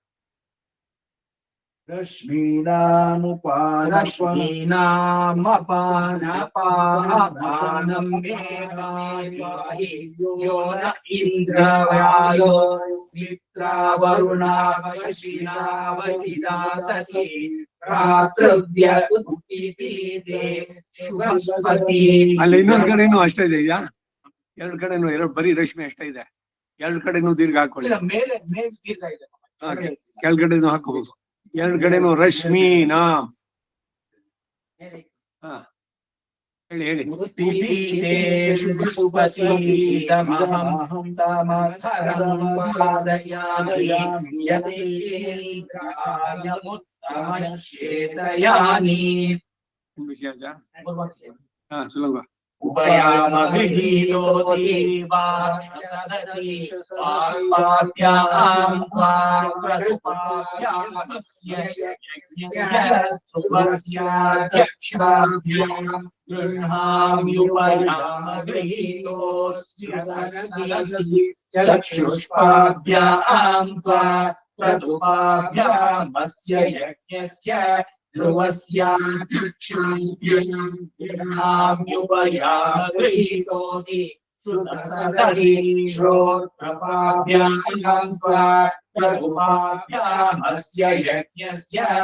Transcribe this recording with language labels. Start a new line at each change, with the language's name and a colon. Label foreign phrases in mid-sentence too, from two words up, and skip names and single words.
Sanskrit: रश्मीनामपानपानं मे पाहि यो न इन्द्रवायो मित्रा वरुणा वश्विना वभिदासति भ्रातृव्य उत्पिबीते शुभस्पति
Kannada: ಅಲ್ಲಿ ಇನ್ನೊಂದು ಕಡೆನೂ ಅಷ್ಟೇ ಇದೆಯಾ ಎರಡು ಕಡೆನೂ ಎರಡು ಬರೀ ರಶ್ಮಿ ಅಷ್ಟೇ ಇದೆ ಎರಡು ಕಡೆನೂ ದೀರ್ಘ ಹಾಕೊಳ್ಳಿ ಮೇಲೆ ದೀರ್ಘ ಇದೆ ಕೆಳಗಡೆನೂ ಹಾಕೋಬಹುದು ಎರಡು ಕಡೆನೂ ರಶ್ಮೀನಾ ಹಾ ಹೇಳಿ ಹೇಳಿ
Sanskrit: उत्पिबीते शुभस्पतिदमहं तमधरं पादयामि यतेन्द्रायमुत्तमश्चेतयानि
Kannada: विषय ಹಾ ಸುಲಭ
Sanskrit: उपयामगृहीतोऽसि वार्षसदसि पार्पाभ्यां वा प्रदुपाभ्यामस्य यज्ञस्य ध्रुवस्याध्यक्षाभ्यां गृह्णाम्युपयामगृहीतोऽसि सदसि चक्षुष्पाभ्यां वा प्रदुपाभ्यामस्य यज्ञस्य ध्रुवस्याध्यक्षाभ्यां गृह्णाम्युपयामगृहीतोऽसि सदसि श्रोत्रपाभ्यां वा प्रदुपाभ्यामस्य यज्ञस्य